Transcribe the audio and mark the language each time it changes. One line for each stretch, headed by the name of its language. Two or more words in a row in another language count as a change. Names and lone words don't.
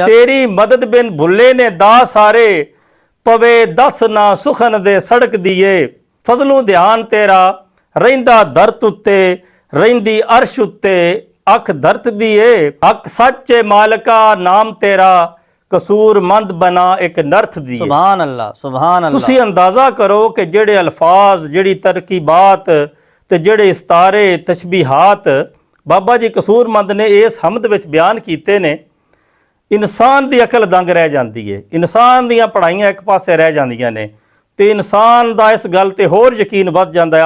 Punjabi: ਤੇਰੀ ਮਦਦ ਬਿਨ ਭੁੱਲੇ ਨੇ ਦਾ ਸਾਰੇ, ਪਵੇ ਦਸ ਨਾ ਸੁਖਨ ਦੇ ਸੜਕ ਦੀਏ, ਫਜ਼ਲੋਂ ਧਿਆਨ ਤੇਰਾ ਰਹਿੰਦਾ ਧਰਤ ਉੱਤੇ, ਰਹਿੰਦੀ ਅਰਸ਼ ਉੱਤੇ ਅੱਖ ਧਰਤ ਦੀਏ, ਹੱਕ ਸੱਚੇ ਮਾਲਕਾ ਨਾਮ ਤੇਰਾ, ਕਸੂਰਮੰਦ ਬਣਾ ਇੱਕ ਨਰਥ ਦੀਏ।
Arabic: سبحان الله سبحان الله.
Punjabi: ਤੁਸੀਂ ਅੰਦਾਜ਼ਾ ਕਰੋ ਕਿ ਜਿਹੜੇ ਅਲਫਾਜ਼, ਜਿਹੜੀ ਤਰਕੀਬਾਤ ਤੇ ਜਿਹੜੇ ਇਸਤਾਰੇ ਤਸ਼ਬੀਹਾਤ ਬਾਬਾ ਜੀ ਕਸੂਰਮੰਦ ਨੇ ਇਸ ਹਮਦ ਵਿੱਚ ਬਿਆਨ ਕੀਤੇ ਨੇ, ਇਨਸਾਨ ਦੀ ਅਕਲ ਦੰਗ ਰਹਿ ਜਾਂਦੀ ਹੈ, ਇਨਸਾਨ ਦੀਆਂ ਪੜ੍ਹਾਈਆਂ ਇੱਕ ਪਾਸੇ ਰਹਿ ਜਾਂਦੀਆਂ ਨੇ, ਤੇ ਇਨਸਾਨ ਦਾ ਇਸ ਗੱਲ ਤੇ ਹੋਰ ਯਕੀਨ ਵੱਧ ਜਾਂਦਾ ਹੈ।